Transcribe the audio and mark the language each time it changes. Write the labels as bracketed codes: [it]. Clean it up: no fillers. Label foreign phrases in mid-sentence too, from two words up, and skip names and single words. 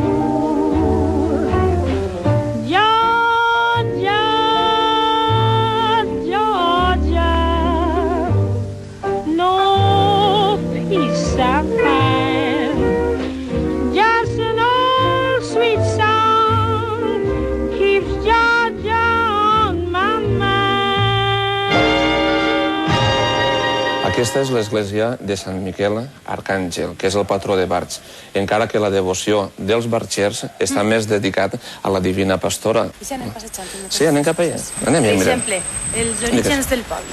[en] Georgia, Georgia, no peace I find, just an old sweet song keeps Georgia on my mind. [ca] Aquesta és l'església de Sant Miquel Arcàngel, que és el patró de Barx, encara que la devoció dels barxers està més dedicat a la Divina Pastora. Sí, anem cap allà. Anem, Per mira. exemple, els orígens del poble.